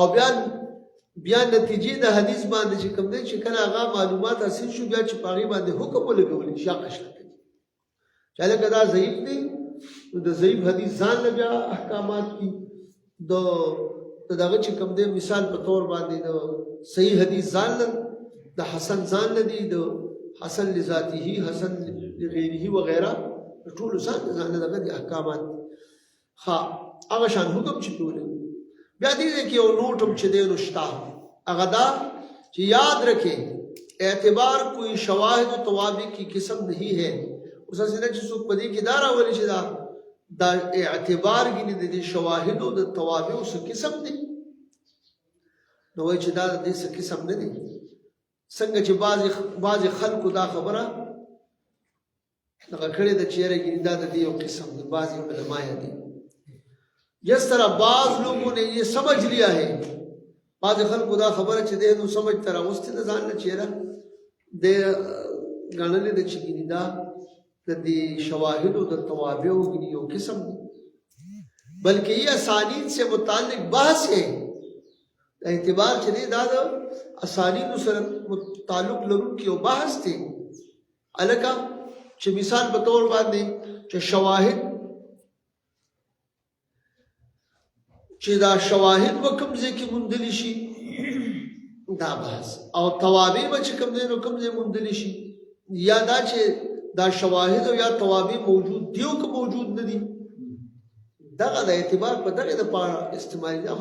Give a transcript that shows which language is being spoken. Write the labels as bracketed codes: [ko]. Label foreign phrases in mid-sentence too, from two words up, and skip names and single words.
[ps] بیا نتیجې د حدیث باندې چې کوم دی چې کله هغه معلومات حاصل شو بیا چې په هغې باندې حکم ولګولی شي هغه شته چې هلکه دا ضعیف دی نو د ضعیف حدیث ځان له بیا احکامات دي، د دغه چې کوم دی مثال په طور باندې د صحیح حدیث ځان له، د حسن ځان له دي، د حسن لذاته حسن لغیره وغیرہ ټول ځان له دغه دي احکامات. هغه شان حکم چې ټول بیا دې کې یو نوټ هم چې دی نو شته، هغه دا چې [ur] یاد رکھیں اعتبار کوئی شواهد و توابع کی قسم نہیں ہے. [ps] اوس اسنه چې څوک په دې کې دا راولي چې دا اعتبار کې د شواهد او د توابع اوس قسم دی نو وایي چې دا د دې څه قسم نه دی. څنګه چې بعض خلکو دا خبره دغه کړې ده چې یاره دا د دې یو قسم دی، بعض علماء دي [ur] جس طرح بعض لوگوں نے یہ سمجھ لیا ہے، [ps] بعض خلکو دا خبره چې دی نو سمجھ ته راوستې ده ځان نه چې یاره د ګڼلې ده چې دا د دې شواهدو د توابعو یو قسم دی، [ur] بلکہ یہ اسانید سے متعلق بحث ہے. [ps] اعتبار چې دی دا د اسانیدو سره تعلق لرونکی یو بحث دی. الکه چې مثال په طور باندې چې شواهد چې دا شواهد په کوم ځای کې موندلی شي دا بحث، او توابع به چې کوم ځای نو کوم ځای موندلی شي، یا دا چې دا شواهد او یا توابع موجود دی او که موجود نه دي، دغه د اعتبار په دغه د پاره استعمالي دی.